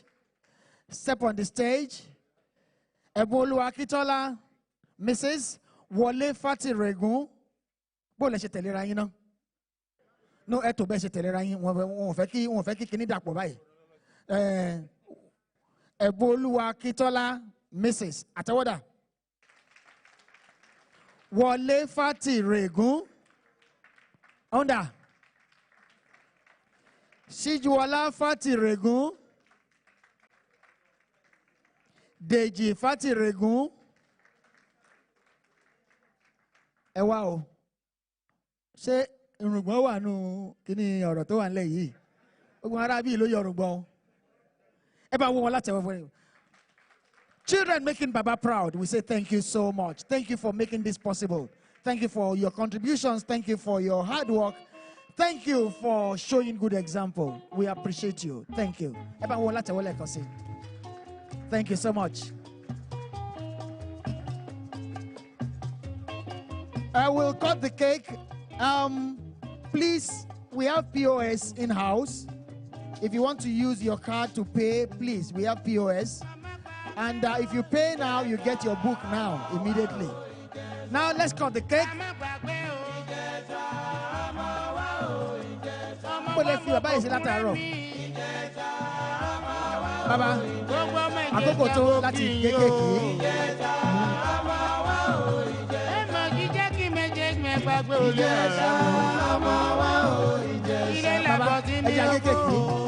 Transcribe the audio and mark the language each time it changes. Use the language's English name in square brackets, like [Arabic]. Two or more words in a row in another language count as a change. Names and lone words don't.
[English] Step on the stage. Eboluwa Akintola, Mrs. Wole Fatiregun. [Yoruba] Bó lẹ ṣe tẹ̀léra yín náà. No, ẹ tó bẹ́ẹ̀ ṣe tẹ̀léra yín. Wọ́n fẹ́ kí kíní dàpọ̀ báyìí. Eboluwa Akintola, Mrs. Àtẹwọ́dà. Wole Fatiregun. Onda. Sijuala Fatiregun. Deji Fatiregun. Ẹ wá o. Ṣé irùngbọ̀n wà nù kíní ọ̀rọ̀ tó wà nílẹ̀ yìí? Ogun ara bí ló yọ irùngbọ̀n. Ẹ bá wo wọn láti ẹwọ́ fún yín. [English] Children making Baba proud, we say thank you so much. Thank you for making this possible. Thank you for your contributions. Thank you for your hard work. Thank you for showing good example. We appreciate you. Thank you. Thank you so much. I will cut the cake. Please, we have POS in-house. If you want to use your card to pay, please, we have POS. And if you pay now, you get your book now, immediately. Now let's cut the cake. [Yoruba] Baba, àkókò tó láti gé kéèkì. Baba, ẹja gé kéèkì.